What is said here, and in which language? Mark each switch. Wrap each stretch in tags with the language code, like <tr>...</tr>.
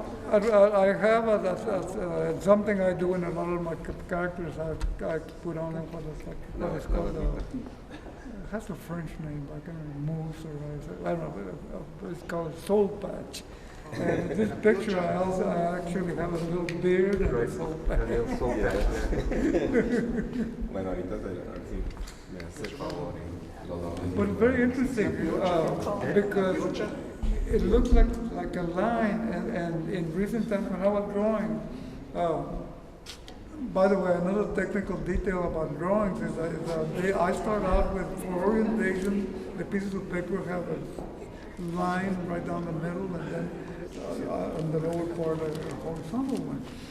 <en>I have something I do in a lot of my characters. I put on what is called it has a French name, I can't remember, mousse or I don't know, it's called a soul patch. And in this picture, I actually have a little beard and a soul patch.</en> <es>Bueno, ahorita a ver si me hace el favor y lo damos.</es> <en>But very interesting, because it looks like a line, and in recent times when I was drawing, by the way, another technical detail about drawings is that I start out with, for orientation, the pieces of paper have a line right down the middle, and then on the lower part a horizontal one.</en>